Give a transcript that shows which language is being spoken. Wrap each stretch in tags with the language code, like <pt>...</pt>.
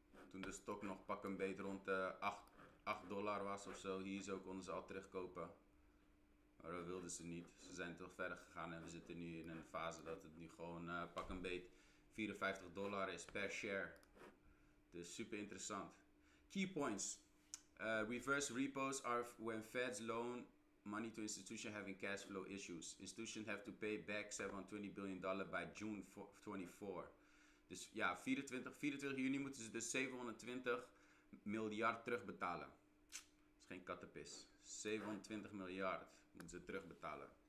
<nl>Toen de stok nog pak een beet rond de $8 was of zo. Hier zo konden ze al terugkopen. Maar dat wilden ze niet. Ze zijn toch verder gegaan en we zitten nu in een fase dat het nu gewoon pak een beet $54 is per share. Dus super interessant.</nl> <en>Key points. Reverse repos are when feds loan money to institutions having cash flow issues. Institutions have to pay back $720 billion by June 24.</en> <nl>Dus ja, 24 juni moeten ze dus 720 miljard terugbetalen. Dat is geen kattenpis. 27 miljard moeten ze terugbetalen.</nl>